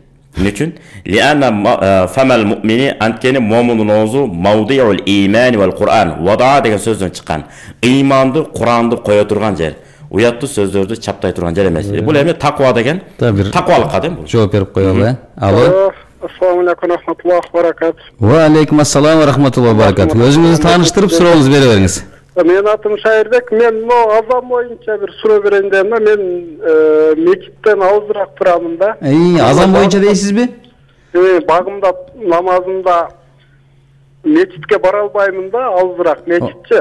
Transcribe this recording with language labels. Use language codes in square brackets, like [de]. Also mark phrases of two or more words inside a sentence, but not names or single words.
[ky] Эмне үчүн? [ar] لأن فم المؤمن [ky] анткени момундун оозу [ar] موضع الإيمان والقرآن. [ky] Вада деген сөздөн чыккан. Ыйманды, Куранды кое турган жер. Уяттуу сөздөрдү чаптай турган жер эмес. Бул эми таква деген таквалыкка дейм бул. Жооп берип коелу, Алло. [ar] السلام عليكم رحمة الله وبركاته. وعليكم السلام ورحمة الله وبركاته. [ky] Өзүңүздү тааныштырып сурооңузду бере бериңиз. Менин атым Шайырбек. Мен азан боюнча бир суроо берейин дейм да. Мен мечиттен алысыраак турамын да. Азан боюнча дейсизби? Багымда намазымда мечитке бара албаймын да, алысыраак мечитчи.